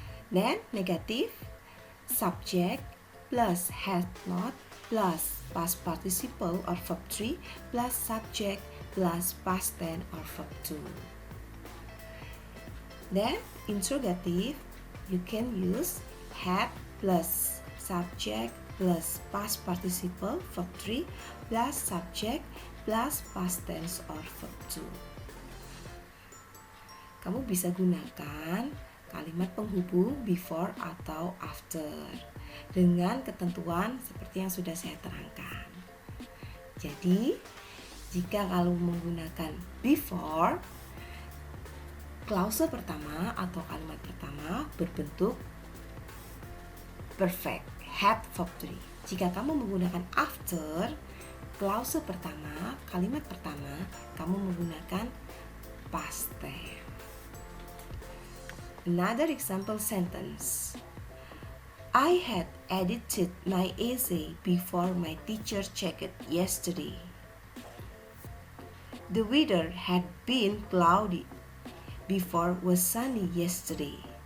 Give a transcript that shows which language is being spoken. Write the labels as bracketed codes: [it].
[en] Then negative, subject plus had not plus past participle or verb 3 plus subject plus past tense or verb 2. Then interrogative, you can use had plus subject plus past participle verb 3 plus subject plus past tense or verb 2. [id] Kamu bisa gunakan kalimat penghubung before atau after dengan ketentuan seperti yang sudah saya terangkan. Jadi, jika kalau menggunakan before, klause pertama atau kalimat pertama berbentuk perfect, had verb 3. Jika kamu menggunakan after, klause pertama, kalimat pertama, kamu menggunakan past tense. [en] Another example sentence. I had edited my essay before my teacher checked it yesterday. The weather had been cloudy before was sunny yesterday.